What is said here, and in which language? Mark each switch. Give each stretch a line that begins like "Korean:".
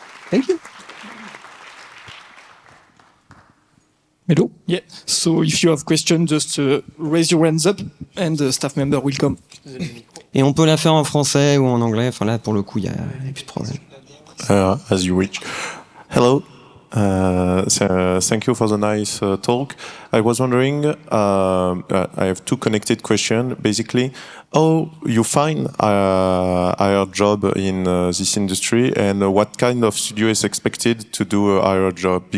English: Thank you. Hello. Yeah. So if you have questions, just raise your hands up, and the staff member will come.
French: Et on peut la faire en français ou en anglais. Enfin là, pour le coup, il y a plus de problème.
English: As you wish. Hello. Thank you for the nice talk. I was wondering, I have two connected questions, basically. How you find a job in this industry, and what kind of studio is expected to do a higher job?